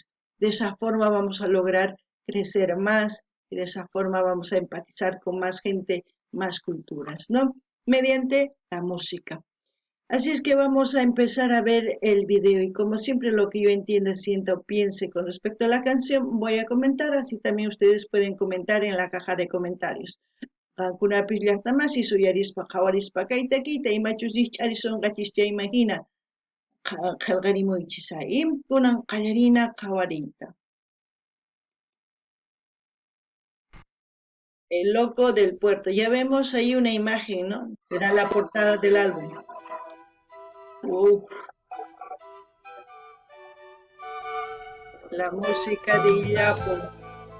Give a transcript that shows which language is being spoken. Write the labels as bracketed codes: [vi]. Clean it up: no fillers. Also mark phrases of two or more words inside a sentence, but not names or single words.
[es] De esa forma vamos a lograr crecer más y de esa forma vamos a empatizar con más gente, más culturas, ¿no? Mediante la música. Así es que vamos a empezar a ver el video y como siempre lo que yo entienda, sienta o piense con respecto a la canción voy a comentar, así también ustedes pueden comentar en la caja de comentarios. [qu] Qankunapis llaqtamasi suyarispa qhawarispa kayta kayta imachusich charisonqachis chaymahina qillqarimuychis kunan qallarina qhawariyta. [es] El Loco del Puerto. Ya vemos ahí una imagen, ¿no? Será la portada del álbum. La música de Illapu.